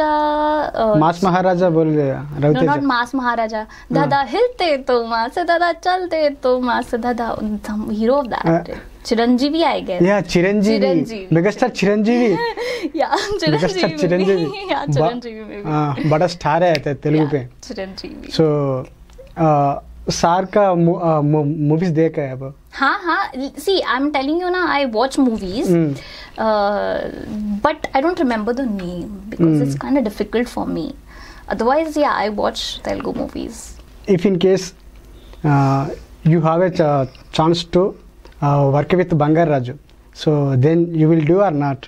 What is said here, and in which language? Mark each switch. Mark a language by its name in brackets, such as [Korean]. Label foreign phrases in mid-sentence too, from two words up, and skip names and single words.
[Hindi] Mass Maharaja बोल रहा. [English] No, not Mass Maharaja. [Hindi] दादा हिलते तो मास, दादा चलते तो मास, दादा [English] hero of that. Chiranjeevi, I guess. Yeah, Chiranjeevi. Megastar Chiranjeevi. Yeah, Chiranjeevi. Yeah, Chiranjeevi maybe. [Hindi] बड़ा स्टार है तेलुगु पे. [English] Chiranjeevi. [Hindi] So सार का मूवीज देखा है अब? हाँ. [English] See, I'm telling you now, I watch movies, but I don't remember the name because it's kind of difficult for me. Otherwise, yeah, I watch Telugu movies. If in case you have a chance to work with Bangar Raju, so then you will do or not?